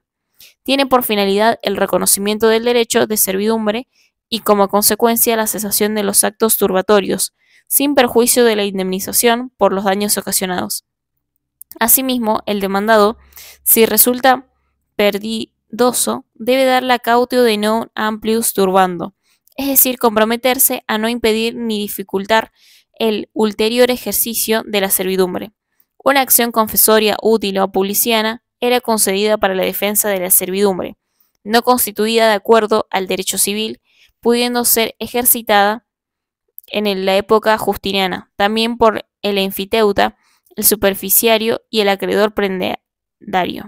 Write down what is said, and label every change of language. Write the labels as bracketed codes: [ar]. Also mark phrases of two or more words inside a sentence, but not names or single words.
[es] Tiene por finalidad el reconocimiento del derecho de servidumbre y como consecuencia la cesación de los actos turbatorios, sin perjuicio de la indemnización por los daños ocasionados. Asimismo, el demandado, si resulta perdidoso, debe dar la [la] cautio de non amplius turbando, [es] es decir, comprometerse a no impedir ni dificultar el ulterior ejercicio de la servidumbre. Una acción confesoria útil o publiciana era concedida para la defensa de la servidumbre, no constituida de acuerdo al derecho civil, pudiendo ser ejercitada en la época justiniana, también por el enfiteuta, el superficiario y el acreedor prendario.